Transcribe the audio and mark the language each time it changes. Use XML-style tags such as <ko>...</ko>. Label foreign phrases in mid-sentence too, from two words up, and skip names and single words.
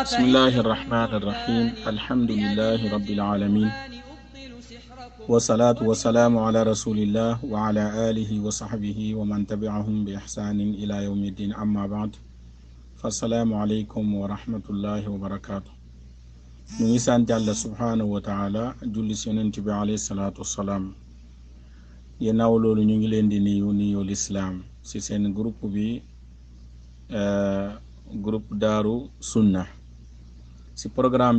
<ar>بسم الله الرحمن الرحيم الحمد لله رب العالمين والصلاة والسلام على رسول الله وعلى آله وصحبه ومن تبعهم بإحسان إلى يوم الدين أما بعد فالسلام عليكم ورحمة الله وبركاته.</ar> <wo>ñu sant Yàlla</wo> <ar>سبحانه وتعالى</ar> <wo>julli ci Yonent bi</wo> <ar>عليه الصلاة والسلام.</ar> <wo>Yennaaw loolu ñu ngi leen di nuyu lislaam ci seen groupe bi groupe Daaru Sunna ci programme bi</wo>